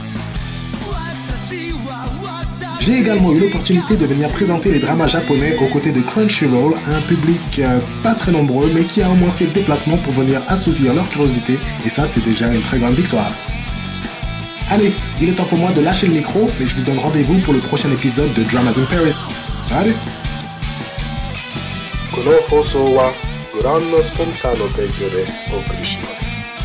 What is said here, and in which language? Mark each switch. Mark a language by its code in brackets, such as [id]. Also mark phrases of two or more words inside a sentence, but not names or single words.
[fr] J'ai également eu l'opportunité de venir présenter les dramas japonais aux côtés de Crunchyroll à un public pas très nombreux, mais qui a au moins fait le déplacement pour venir assouvir leur curiosité, et ça c'est déjà une très grande victoire. Allez, il est temps pour moi de lâcher le micro, et je vous donne rendez-vous pour le prochain épisode de Dramas in Paris. Salut! [ja] この放送はご覧のスポンサーの提供でお送りします。